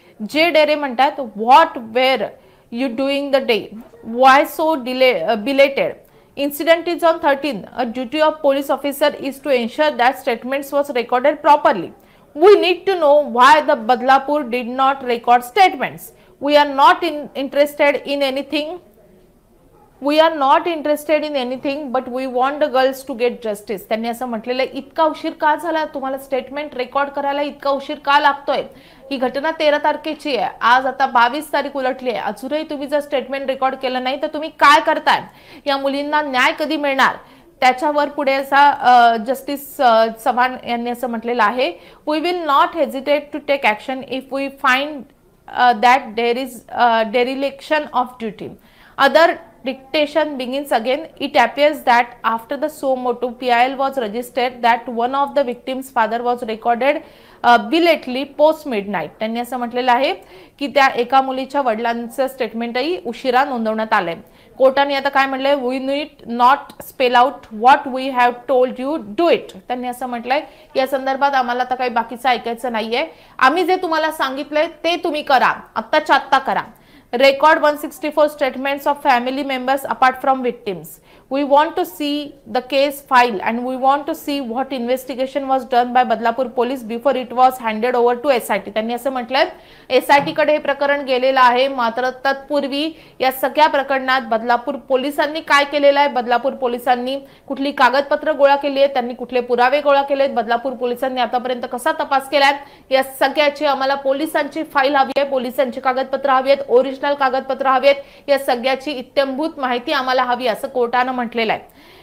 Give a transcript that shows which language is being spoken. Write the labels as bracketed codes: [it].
[mr] जे डेरे म्हणतात, [en] What were you doing the day, why so belated, incident is on 13. A duty of police officer is to ensure that statements was recorded properly. We need to know why the Badlapur did not record statements. We are not interested in anything. We are not interested in anything but we want the girls to get justice. [mr] त्यांनी असं म्हटलेलं आहे, इतका उशीर का झाला, तुम्हाला statement record करायला इतका उशीर का लागतोय? ही घटना 13 तारखेची आहे, आज आता 22 तारीख उलटली आहे, अजूनही तुम्ही जर स्टेटमेंट रेकॉर्ड केलं नाही तर तुम्ही काय करताय? या मुलींना न्याय कधी मिळणार? त्याच्यावर पुढे असा जस्टिस चव्हाण यांनी असं म्हटलेलं आहे, [en] We will not hesitate to take action if we find that there is dereliction of duty. Other dictation begins again. It appears that after the suo motu PIL was registered that one of the victim's father was recorded belatedly post midnight. [mr] त्यांनी असं म्हटलेलं आहे की त्या एका मुलीच्या वडिलांचं स्टेटमेंटही उशिरा नोंदवण्यात आलंय. कोर्टाने आता काय म्हटलंय, [en] We need not spell out what we have told you, do it. [mr] त्यांनी असं म्हटलंय या संदर्भात आम्हाला आता काही बाकीचं ऐकायचं नाहीये, आम्ही जे तुम्हाला सांगितलंय ते तुम्ही करा, आत्ताच्या आत्ता करा. [en] Record 164 statements of family members apart from victims. We want to see the case file and we want to see what investigation was done by Badlapur police before it was handed over to SIT. [mr] त्यांनी असं म्हटलंय SIT कडे हे प्रकरण गेलेलं आहे, मात्र तत्पूर्वी या सगळ्या प्रकरणात बदलापूर पोलिसांनी काय केलेलं आहे, बदलापूर पोलिसांनी कुठली कागदपत्र गोळा केली आहेत, त्यांनी कुठले पुरावे गोळा केले आहेत, बदलापूर पोलिसांनी आतापर्यंत कसा तपास केलाय, या सगळ्याची आम्हाला पोलिसांची फाईल हवी आहे, पोलिसांची कागदपत्र हवी आहेत, ओरिजिनल कागदपत्र हवी आहेत, या सगळ्याची इत्थंभूत माहिती आम्हाला हवी असं कोर्टाने म्हटलेलं आहे.